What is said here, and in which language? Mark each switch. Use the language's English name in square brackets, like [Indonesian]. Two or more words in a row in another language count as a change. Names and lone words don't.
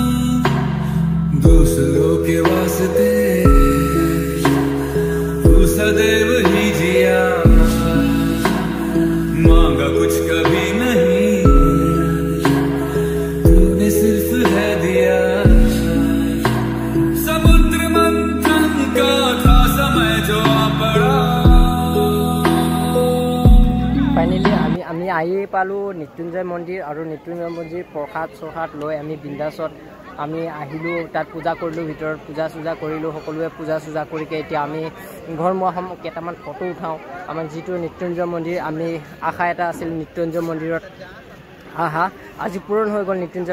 [Hindi] दूसरों के वास्ते तू सदैव ही जिया मांगा कुछ कभी नहीं तूने सिर्फ है दिया समुद्र मंथन का था समय जो आ पड़ा [Assamese] ফাইনেলি আমি আহি পালোঁ মৃত্যুঞ্জয় মন্দিৰ আৰু মৃত্যুঞ্জয় মন্দিৰ প্ৰসাদ চসাদ লৈ আমি বিন্দাছত আমি আহিলোঁ তাত পূজা কৰিলোঁ ভিতৰত পূজা চূজা কৰিলোঁ সকলোৱে পূজা চূজা কৰিকে এতিয়া আমি ঘৰমুৱা কেইটামান ফটো উঠাওঁ আমাৰ যিটো মৃত্যুঞ্জয় মন্দিৰ আমি আশা এটা আছিল মৃত্যুঞ্জয় মন্দিৰত আহা আজি পূৰণ হৈ গ'ল মৃত্যুঞ্জয়